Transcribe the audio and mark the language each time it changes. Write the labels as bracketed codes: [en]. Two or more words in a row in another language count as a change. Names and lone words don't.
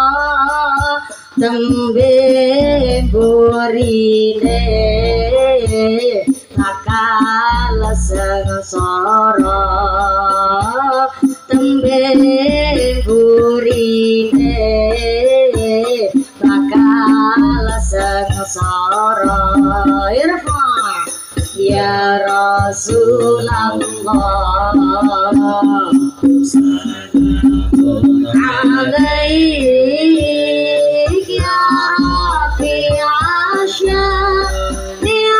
[jv] tembe burine bakal sengsara tembe burine bakal sengsara [ar] ارفع يا رسول الله سلام عليك يا رفيع الشأن